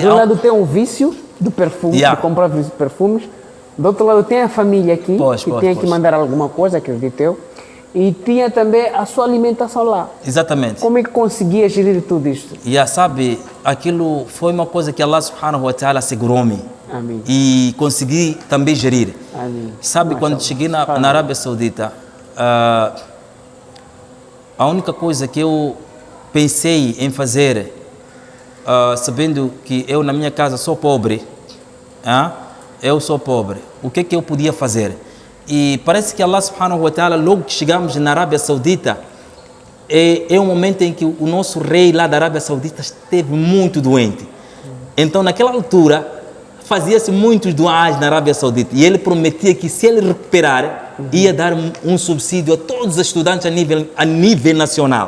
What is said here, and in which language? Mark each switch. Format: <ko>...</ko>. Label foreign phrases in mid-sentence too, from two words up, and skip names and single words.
<pt>De um lado tem um vício do perfume, de comprar perfumes. Do outro lado tem a família aqui, que tinha que mandar alguma coisa, acredito eu. E tinha também a sua alimentação lá. Exatamente. Como é que conseguia gerir tudo isto? Sabe, aquilo foi uma coisa que</pt> <ar>الله سبحانه وتعالى</ar> <pt>segurou-me. Amém. E consegui também gerir. Amém. Sabe, quando cheguei na Arábia Saudita, a única coisa que eu pensei em fazer, sabendo que eu na minha casa sou pobre, eu sou pobre, o que eu podia fazer? E parece que</pt> <ar>الله سبحانه وتعالى,</ar> <pt>logo que chegamos na Arábia Saudita, é um momento em que o nosso rei lá da Arábia Saudita esteve muito doente. Então, naquela altura, fazia-se muitos duás na Arábia Saudita e ele prometia que, se ele recuperar, ia dar um subsídio a todos os estudantes a nível nacional.</pt>